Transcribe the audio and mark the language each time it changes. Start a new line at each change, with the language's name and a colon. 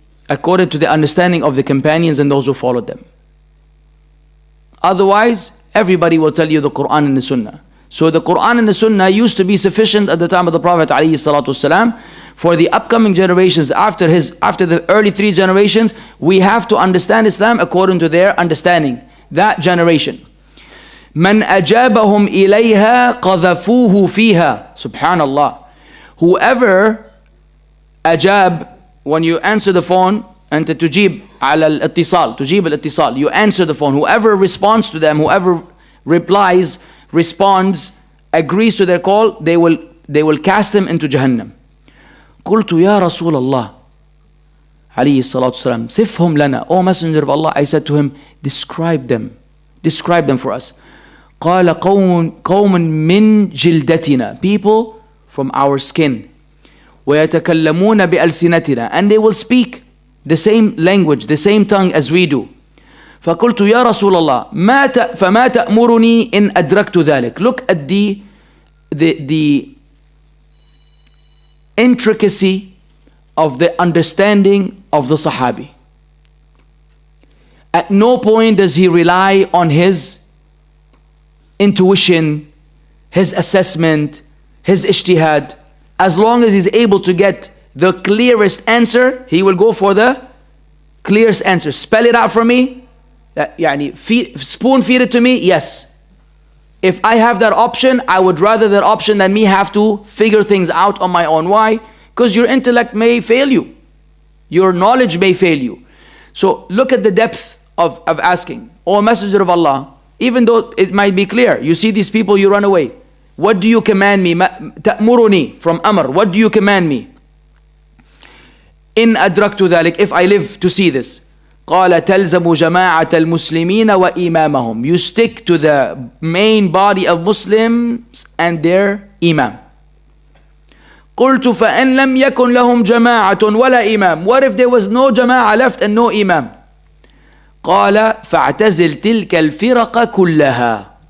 English: According to the understanding of the companions and those who followed them. Otherwise, everybody will tell you the Quran and the Sunnah. So the Quran and the Sunnah used to be sufficient at the time of the Prophet ﷺ. For the upcoming generations, after the early 3 generations, we have to understand Islam according to their understanding. That generation.
Arabic: من أجابهم إليها قذفوه فيها. Subhanallah.
English: Whoever أجاب, when you answer the phone,
Arabic: أنت تجيب على الاتصال, تجيب الاتصال,
English: you answer the phone, whoever responds to them, whoever replies, responds, agrees to their call, they will cast them into Jahannam.
Arabic: قلت يا رسول الله عليه الصلاة والسلام صفهم لنا,
English: O Messenger of Allah, I said to him, describe them for us.
Arabic: قال قوم من جلدتنا,
English: people from our skin,
Arabic: ويتكلمون بألسنتنا,
English: and they will speak the same language, the same tongue as we do.
Arabic: فقلت يا رسول الله فما تأمرني إن أدركت ذلك.
English: Look at the intricacy of the understanding of the Sahabi. At no point does he rely on his intuition, his assessment, his ijtihad. As long as he's able to get the clearest answer, he will go for the clearest answer. Spell it out for me. Spoon feed it to me. Yes. If I have that option, I would rather that option than me have to figure things out on my own. Why? Because your intellect may fail you. Your knowledge may fail you. So look at the depth of asking. O Messenger of Allah, even though it might be clear, you see these people, you run away. What do you command me? تأمرني, from Amr. What do you command me?
Arabic: إن أدركت ذلك,
English: if I live to see this.
Arabic: قال تلزم جماعة المسلمين وإمامهم.
English: You stick to the main body of Muslims and their imam.
Arabic: قلت فإن لم يكن لهم جماعة ولا إمام.
English: What if there was no جماعة left and no imam?
Arabic: قال فاعتزل تلك الفرق كلها.